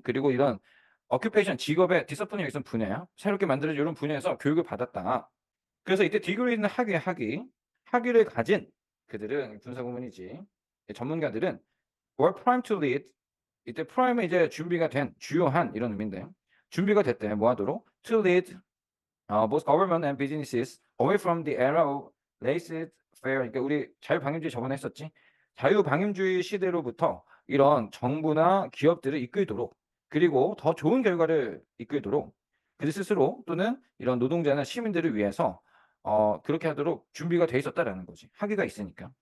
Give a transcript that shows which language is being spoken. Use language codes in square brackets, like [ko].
[ko] 그리고 이런 occupation 직업의 디서플린이 있으면 분야야. 새롭게 만들어진 이런 분야에서 교육을 받았다. 그래서 이때 디그리는 학위를 가진 그들은 분사구문이지. 전문가들은 [en] were primed to lead. [ko] 이때 prime은 이제 준비가 된, 주요한 이런 의미인데 준비가 됐대. 뭐 하도록? [en] To lead both government and businesses away from the era of laissez-faire. [ko] 그러니까 우리 자유방임주의 저번에 했었지. 자유방임주의 시대로부터 이런 정부나 기업들을 이끌도록 그리고 더 좋은 결과를 이끌도록 그들 스스로 또는 이런 노동자나 시민들을 위해서 그렇게 하도록 준비가 돼 있었다라는 거지. 학위가 있으니까.